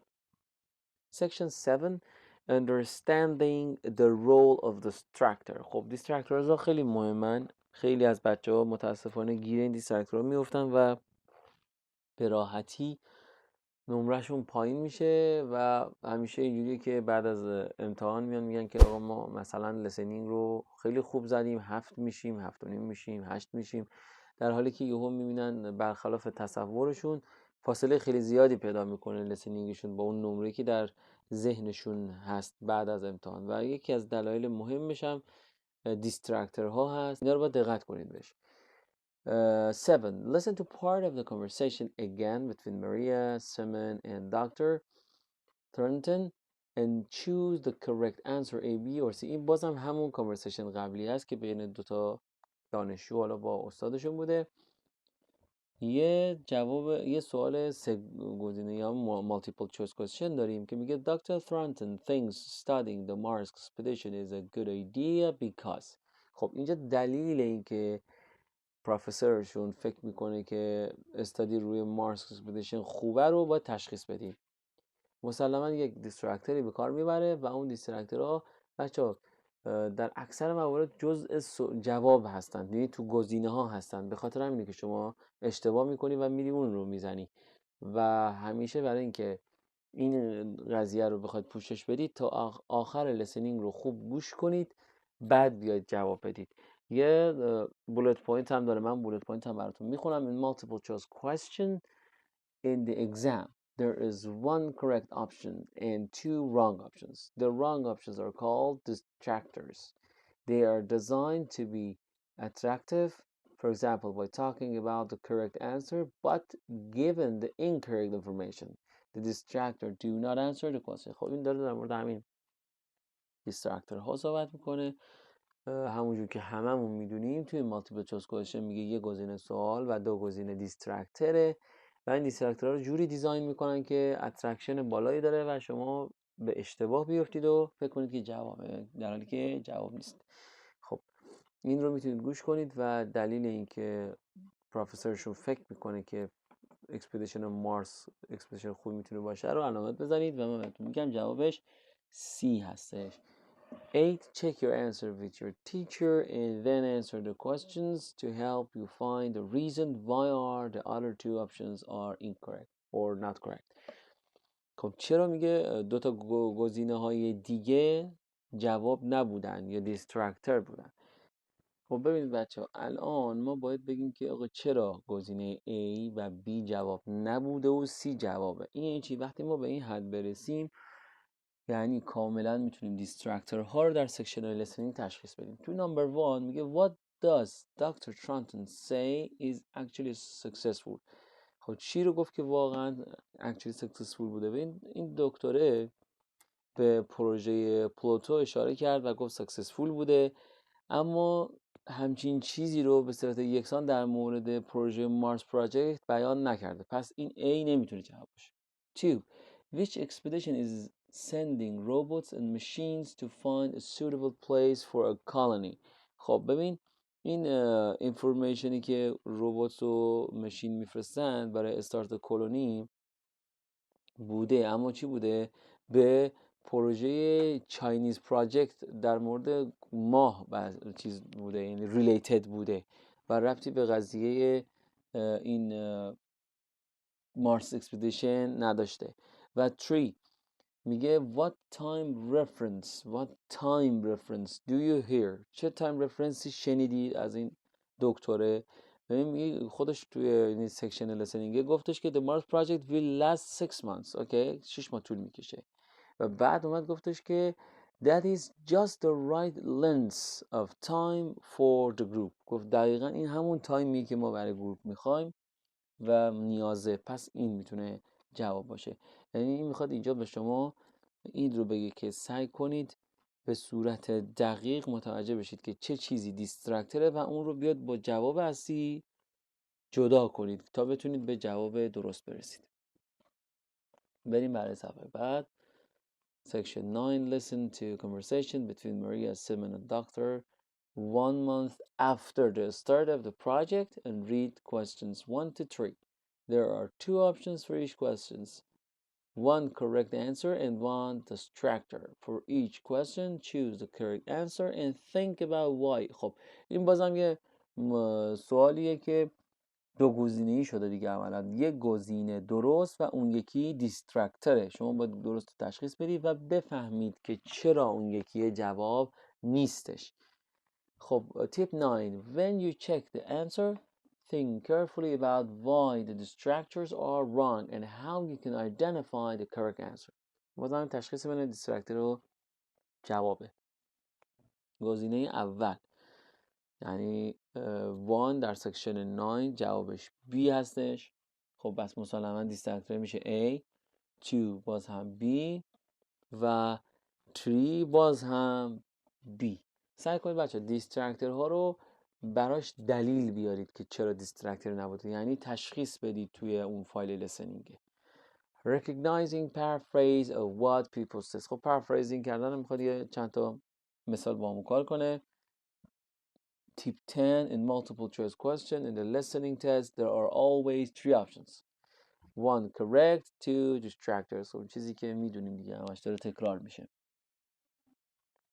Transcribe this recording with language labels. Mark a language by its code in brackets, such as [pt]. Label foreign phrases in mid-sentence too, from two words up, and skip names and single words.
[en] Section 7 Understanding the role of distractor. [fa] خب دیسترکتورها خیلی مهمن. خیلی از بچه‌ها متاسفانه گیر این دیسترکتورها میافتن و به راحتی نمرهشون پایین میشه و همیشه اینجوریه که بعد از امتحان میان میگن که آقا ما مثلا لیسنینگ رو خیلی خوب زدیم، 7 میشیم، 7.5 میشیم، 8 میشیم، در حالی که یهو میبینن برخلاف تصورشون فاصله خیلی زیادی پیدا میکنه لیسنینگشون با اون نمره که در ذهنشون هست بعد از امتحان. و یکی از دلایل مهمش هم دیسترکتورها هست. اینا رو باید دقت کنید بهش. 7. [en] Listen to part of the conversation again between Maria, Simon, and Dr. Thornton and choose the correct answer A, B or C. [fa] این بازم همون conversation قبلی هست که بین دوتا دانشجو حالا با استادشون بوده. یه سوال سه گزینه یا [en] multiple choice question [fa] داریم که میگه Dr. [en] Thornton thinks studying the Mars expedition is a good idea because. [fa] خب اینجا دلیل این که پروفسورشون فکر میکنه که استادی روی [en] Mars expedition [fa] خوبه رو باید تشخیص بدیم. مسلما یک دیسترکتوری به کار میبره و اون دیسترکتورها بچه‌ها در اکثر موارد جزء جواب هستند، یعنی تو گزینه ها هستند. به خاطر همینه که شما اشتباه میکنی و میری اون رو میزنی و همیشه برای اینکه این قضیه رو بخواید پوشش بدید تا آخر لیسنینگ رو خوب گوش کنید بعد بیاید جواب بدید. یه [en] bullet point [fa] هم داره، من [en] bullet point [fa] هم براتون میخونم. [en] In multiple choice question in the exam there is one correct option and two wrong options. The wrong options are called distractors. They are designed to be attractive, for example by talking about the correct answer but given the incorrect information. The distractor do not answer the question. [fa] خب این داره در مورد همین دیسترکتور ها صحبت میکنه. همونجور که هممون میدونیم توی [en] multiple choice question [fa] میگه یه گزینه سوال و دو گزینه دیسترکتره و این دیسترکتورها رو جوری دیزاین میکنن که اترکشن بالایی داره و شما به اشتباه بیفتید و فکر کنید که جوابه در حالی که جواب نیست. خب این رو میتونید گوش کنید و دلیل اینکه پروفسورشون فکر میکنه که اکسپدیشن [en] Mars expedition [fa] خوبی میتونه باشه رو علامت بزنید و من بهتون میگم جوابش C هستش. 8. [en] Check your answer with your teacher and then answer the questions to help you find the reason why are the other two options are incorrect or not correct. [fa] خب چرا میگه دو تا گزینه های دیگه جواب نبودن یا دیسترکتر بودن؟ خب ببینید بچه ها، الان ما باید بگیم که آقا چرا گزینه A و B جواب نبوده و C جوابه. این چی؟ وقتی ما به این حد برسیم یعنی کاملا میتونیم دیسترکتور ها رو در [en] section listening [fa] تشخیص بدیم. تو نمبر 1 میگه [en] What does Dr. Tranton say is actually successful. [fa] خب چی رو گفت که واقعا [en] actually successful [fa] بوده؟ این دکتره به پروژه پلوتو اشاره کرد و گفت successful بوده، اما همچین چیزی رو به صورت یکسان در مورد پروژه [en] Mars project [fa] بیان نکرده. پس این A نمیتونه جواب باشه. 2. [en] Which expedition is sending robots and machines to find a suitable place for a colony. [fa] خب ببین این اینفورمیشنی که روبات و ماشین میفرستن برای استارت کلونی بوده، اما چی بوده؟ به پروژه [en] Chinese project [fa] در مورد ماه چیز بوده، یعنی ریلیتد بوده و ربطی به قضیه این [en] Mars expedition [fa] نداشته. و 3 میگه [en] what time reference do you hear. [fa] چه [en] time reference [fa] شنیدید از این دکتره؟ ببین خودش توی این [en] section listening [fa] گفتش که [en] the Mars project will last 6 months. [fa] اوکی 6 ماه طول میکشه و بعد اومد گفتش که [en] that is just the right length of time for the group. [fa] گفت دقیقا این همون تایمی که ما برای گروپ میخوایم و نیازه، پس این میتونه جواب باشه. یعنی این میخواد اینجا به شما این رو بگه که سعی کنید به صورت دقیق متوجه بشید که چه چیزی دیسترکتره و اون رو بیاد با جواب اصلی جدا کنید تا بتونید به جواب درست برسید. بریم برای صفحه بعد. [en] Section 9. Listen to conversation between Maria, Simon and Doctor 1 month after the start of the project and read questions 1 to 3. There are 2 options for each questions. 1 correct answer and 1 distractor. For each question, choose the correct answer and think about why. [fa] خب این بازم یه سوالیه که دو گزینه‌ای شده دیگه. عملا یک گزینه درست و اون یکی دیسترکتره. شما باید درست تشخیص بدید و بفهمید که چرا اون یکی جواب نیستش. [en] خب tip 9. When you check the answer, think carefully about why the distractors are wrong and how you can identify the correct answer. [fa] بازم تشخیص بین دیسترکتور و جوابه. گزینه اول یعنی 1 در سکشن 9 جوابش B هستش. خب بس مسلما دیسترکتور میشه A. 2 باز هم B و 3 باز هم B. سعی کنید بچه دیسترکتور ها رو براش دلیل بیارید که چرا دیسترکتور نبوده، یعنی تشخیص بدید توی اون [en] file listening. Recognizing paraphrase of what people says. [fa] خب paraphrasing کردن میخواد یه چند تا مثال با همون کار کنه. [en] Tip 10. In multiple choice question in the listening test there are always 3 options. 1 correct, 2 distractors. [fa] خب چیزی که میدونیم دیگه همش داره تکرار میشه.